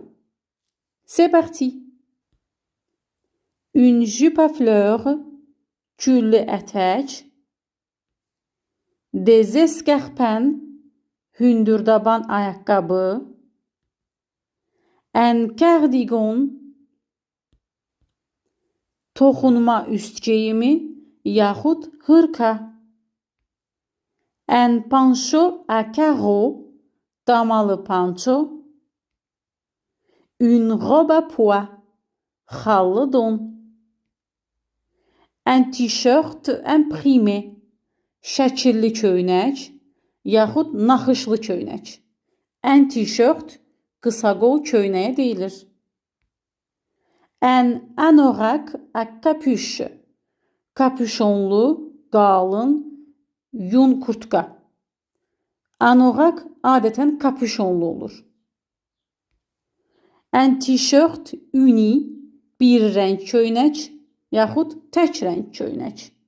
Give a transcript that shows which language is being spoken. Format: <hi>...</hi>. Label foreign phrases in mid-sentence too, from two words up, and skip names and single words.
<fr>C'est parti. Une jupe à fleurs,</fr> <az>tüllü etek,</az> <fr>des escarpins,</fr> <az>hündürdaban ayakkabı,</az> <fr>un cardigan,</fr> <az>toxunma üst geyimi yaxud hırka.</az> <fr>Un pancho à carreaux,</fr> <az>damalı panço.</az> <fr>Une robe à pois,</fr> <az>xallı don.</az> <fr>Un t-shirt imprimé,</fr> <az>şəkilli köynək, yaxud naxışlı köynək.</az> <fr>Un t-shirt</fr> <az>qısa qol köynəyə deyilir.</az> <fr>Un anorak à capuche,</fr> <az>kapüşonlu, qalın, yun kurtka. Anorak adətən kapüşonlu olur.</az> <fr>Un t-shirt uni,</fr> <az>bir rəng köynək, yaxud tək rəng köynək.</az>